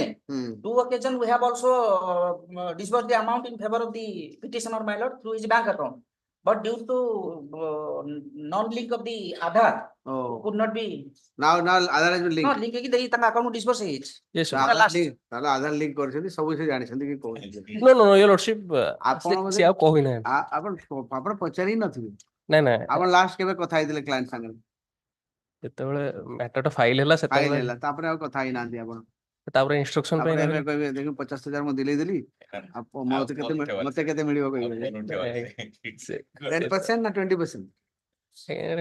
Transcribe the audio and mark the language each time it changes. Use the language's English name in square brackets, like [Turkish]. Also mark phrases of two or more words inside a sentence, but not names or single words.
[English] Two occasion we have also disbursed the amount in favor of the petitioner, my lord, through his bank account. But due to non-link of the Aadhaar, could not be. Now Aadhaar has been linked. No, link [Odia] ଦେଇ ତାଙ୍କା [English] account disburse ହେଇଛି. Yes, sir. [Odia] ତାହେଲେ Aadhaar link କରିଛନ୍ତି ସବୁ ସେ ଜାଣିଛନ୍ତି କି କୋଉ [English] No, Your Lordship, [Odia] ସେ ଆଉ କହିନି ଆପଣ ପଚାରି ନଥିବେ ନାଇଁ ନାଇଁ ଆପଣ ଲାଷ୍ଟ କେବେ କଥା ହେଇଥିଲେ କ୍ଲାଏଣ୍ଟ ସାଙ୍ଗରେ ଯେତେବେଳେ ମ୍ୟାଟର ଟା ଫାଇଲ ହେଲା ଫାଇଲ ସେତେବେଳେ ହେଲା ତାପରେ ଆଉ କଥା ହେଇନାହାନ୍ତି ଆପଣ ତାପରେ ଇନଷ୍ଟ୍ରକ୍ସନ ପାଇଁ ତାପରେ ଏବେ କହିବେ ଦେଖି 50,000 ମୁଁ ଦିଲେଇ ଦେଲି ମତେ କେତେ ମିଳିବ କହିବେ 10% ନା 20%